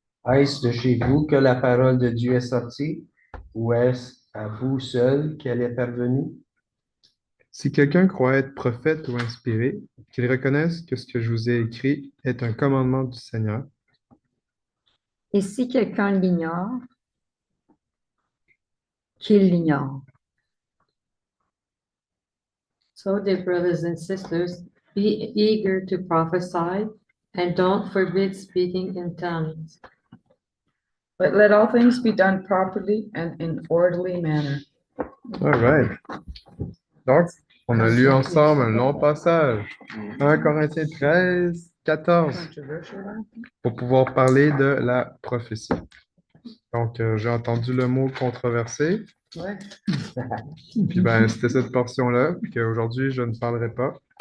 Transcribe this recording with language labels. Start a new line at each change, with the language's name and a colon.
French: Est-ce de chez vous que la parole de Dieu est sortie, ou est-ce à vous seul qu'elle est parvenue? Si quelqu'un croit être prophète ou inspiré, qu'il reconnaisse que ce que je vous ai écrit est un commandement du Seigneur. Et si quelqu'un l'ignore, qu'il l'ignore.
English: So, dear brothers and sisters, be eager to prophesy and don't forbid speaking in tongues. But let all things be done properly and in orderly manner. All right.
French: Donc, on a lu ensemble un long passage, 1 Corinthiens 13, 14, pour pouvoir parler de la prophétie. Donc, j'ai entendu le mot controversé. Ouais. Puis, c'était cette portion-là, puis qu'aujourd'hui, je ne parlerai pas.